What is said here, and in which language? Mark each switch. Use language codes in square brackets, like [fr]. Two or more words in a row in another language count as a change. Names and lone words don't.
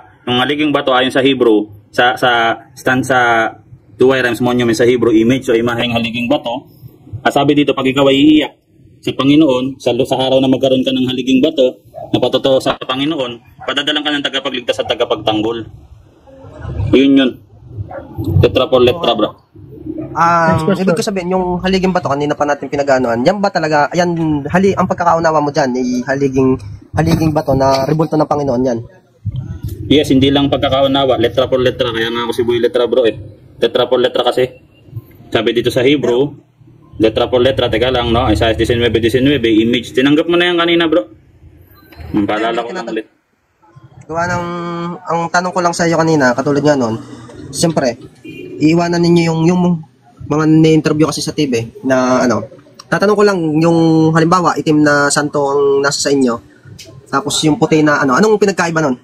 [tl] Yung haliging bato ayon sa Hebrew, sa stanza 2 rhymes monument sa Hebrew, image o imaheng haliging bato. At sabi dito, pag ikaw ay iiyak sa Panginoon, sa araw na magkaroon ka ng haliging bato, na patotoo sa Panginoon, padadalang ka ng tagapagligtas at tagapagtanggol. Yun. [es] Letra por letra, [tl] bro. Ibig ko sabihin, yung haliging bato, kanina pa natin pinag-anoan, yan ba talaga, ang pagkakaunawa mo dyan, haliging bato na rebulto ng Panginoon yan? Yes, hindi lang pagkakaunawa, [es] letra por letra, [tl] kaya nga ako si Boy Letra bro eh. [es] Letra por letra [tl] kasi. Sabi dito sa Hebrew, [es] letra por letra, [tl] teka lang, no? Isaiah 19:19, image. Tinanggap mo na yan kanina, bro. Paalala ko lang ulit. Gawa ang tanong ko lang sa iyo kanina, katulad nga noon, siyempre, iiwanan ninyo yung mga ni-interview kasi sa TV na tatanong ko lang yung halimbawa, itim na santo ang nasa sa inyo, tapos yung puti na anong pinagkaiba nun?